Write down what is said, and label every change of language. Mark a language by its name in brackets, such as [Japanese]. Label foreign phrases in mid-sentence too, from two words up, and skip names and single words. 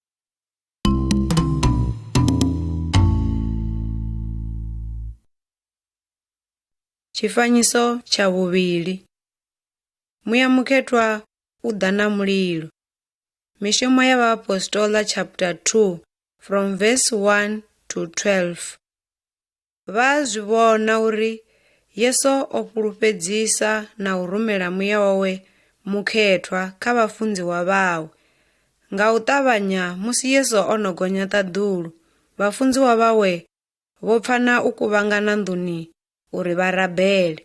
[Venda] Tshifanyiso tsha vhuvhili. Muyamukhethwa u ḓa na mulilo. Mishumo ya vhaapostoli [English] chapter 2 from verse 1 to 12. [Venda] Vha zwi vhona uri Yesu o fhulufhedzisa na u rumela muya wawe mukhethwa kha vhafunziwa vhawe. Nga u ṱavhanya musi Yesu o no gonya ṱaḓulu, vhafunziwa vhawe vho pfa na u kuvhangana nḓuni uri vha rabele.